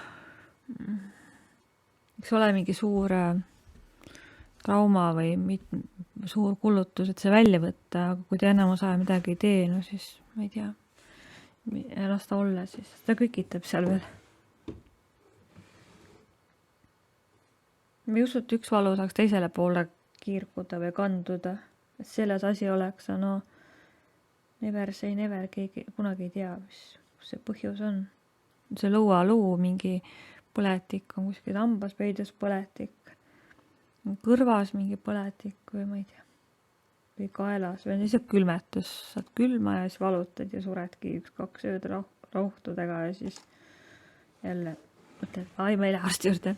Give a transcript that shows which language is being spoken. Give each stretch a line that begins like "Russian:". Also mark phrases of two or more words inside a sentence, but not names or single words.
Estonian: Eks ole mingi suur trauma või suur kulutus, et see välja võtta, aga kui ta enam osa midagi ei tee, no siis ma ei tea, las ta olla siis, ta kükitab seal veel. Ma ei usu, et üks valu saaks teisele poole kiirguda või kanduda, et selles asi oleks,
English: no never say never,
Estonian: keegi kunagi ei tea, mis see põhjus on. See lõualuu mingi põletik on kuskil hambas peidus põletik, kõrvas mingi põletik või ma ei tea, või kaelas või lihtsalt külmetus, saad külma ja siis valutad ja suredki 1-2 ööd rauhtudega ja siis jälle mõtled, ai ma ei lähe arsti juurde.